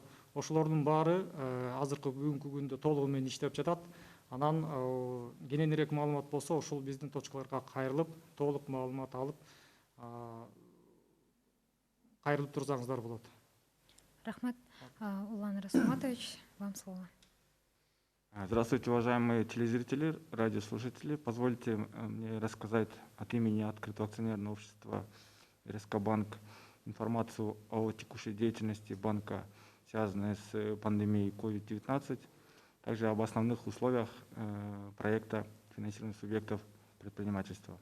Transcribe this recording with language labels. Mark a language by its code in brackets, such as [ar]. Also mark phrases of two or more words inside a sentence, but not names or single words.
[ky] Ошолордун баары азыркы бүгүнкү күндө толугу менен иштеп жатат. Анан кененирээк маалымат болсо, ошол биздин точкаларга кайрылып, толук маалымат алып, кайрылып турсаңыздар болот. Рахмат. Улан Расматович, [ru] вам слово. Здравствуйте, уважаемые телезрители, радиослушатели. Позвольте мне рассказать от имени Открытого акционерного общества РСК Банк информацию о текущей деятельности банка, связанной с пандемией COVID-19, также об основных условиях проекта финансирования субъектов предпринимательства.